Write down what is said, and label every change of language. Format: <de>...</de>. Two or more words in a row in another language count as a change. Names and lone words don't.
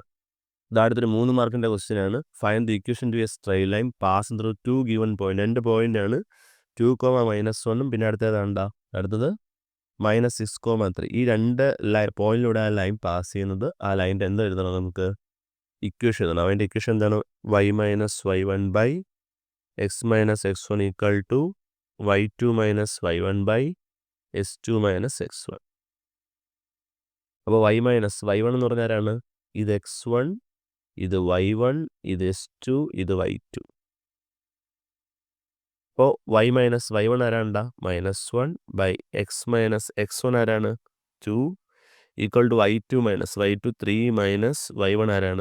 <ml>അടുത്തൊരു 3 മാർക്കിൻ്റെ ക്വസ്റ്റ്യൻ ആണ്.</ml> <en>find the equation to a straight line passing through 2 given point.</en> <ml>2 പോയിന്റ് ആണ് 2, -1 പിന്നെ അടുത്തത് -6, 3. ഈ 2 പോയിന്റിലൂടെ ആ ലൈൻ പാസ് ചെയ്യുന്നത്. ആ ലൈൻ്റെ എന്ത് എഴുതണം? നമുക്ക് ഇക്വേഷൻ എഴുതണം. അതിൻ്റെ ഇക്വേഷൻ എന്താണ്? y - y1 x - x1 = y2 - y1 s2 - x1. അപ്പോൾ y - y1 എന്ന് പറഞ്ഞാൽ ആരാണ്? ഇത് x1, ഇത് y1, ഇത് s2, ഇത് y2. അപ്പോൾ y - y1 ആരാണ്ടാ? -1 x - x1 ആരാണ്? 2 = y2 - y2 3 - y1 ആരാണ്?</ml>